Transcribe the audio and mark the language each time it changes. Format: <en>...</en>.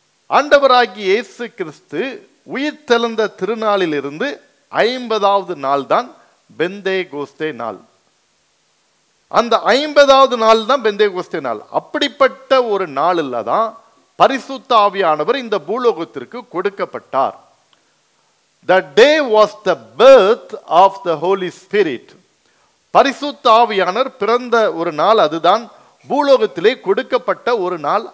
<ta>ஆண்டவராகிய இயேசு கிறிஸ்து உயிர் தெழுந்த திருநாளிலிருந்து 50வது நாள் தான் பெந்தேகொஸ்தே நாள். அந்த 50வது நாள் தான் பெந்தேகொஸ்தே நாள். அப்படிப்பட்ட ஒரு நாளில் தான் பரிசுத்த ஆவியானவர் இந்த பூலோகத்திற்கு கொடுக்கப்பட்டார்.</ta> <en>The day was the birth of the Holy Spirit.</en> <ta>பரிசுத்த ஆவியானவர் பிறந்த ஒரு நாள், அதுதான் பூலோகத்திலே கொடுக்கப்பட்ட ஒரு நாள்.</ta>